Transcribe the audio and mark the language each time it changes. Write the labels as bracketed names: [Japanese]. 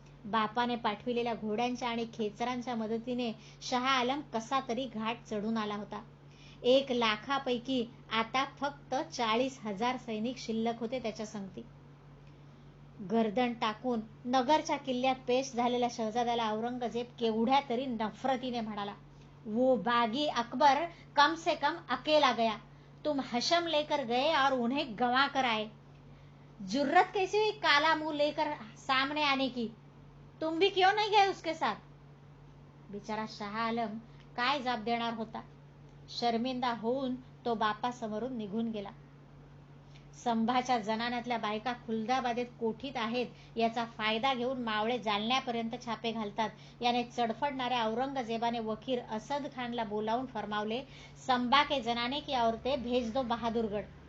[Marathi] बापाने पाठविलेल्या घोड्यांच्या आणि खेचरांच्या मदतीने शहा आलम कसा तरी घाट चढून आला होता. 1 लाखापैकी आता फक्त 40,000 सैनिक शिल्लक होते त्याच्या संगती. गर्दन टाकून नगरच्या किल्ल्यात पेश झालेल्या शहजाद्याला औरंगजेब केवढ्या तरी नफरतीने म्हणाला. [Hindi] वो बागी अकबर कम से कम अकेला गया. तुम हशम लेकर गए और उन्हें गंवा कर आए. जुर्रत कैसी हुई काला मुंह लेकर सामने आने की. तुम भी क्यों नहीं गए उसके साथ. [Marathi] बिचारा शाह आलम काय जाब देणार होता. शर्मिंदा होऊन तो बापासमोरून निघून गेला. संभाच्या जनान्यातल्या बायका खुलदाबादेत कोठीत आहेत याचा फायदा घेऊन मावळे जालन्यापर्यंत छापे घालतात. याने चडफडणाऱ्या औरंगजेबाने वकील असद खानला बोलावून फरमावले, [Hindi] संभा के जनाने की औरतें भेज दो बहादुरगड.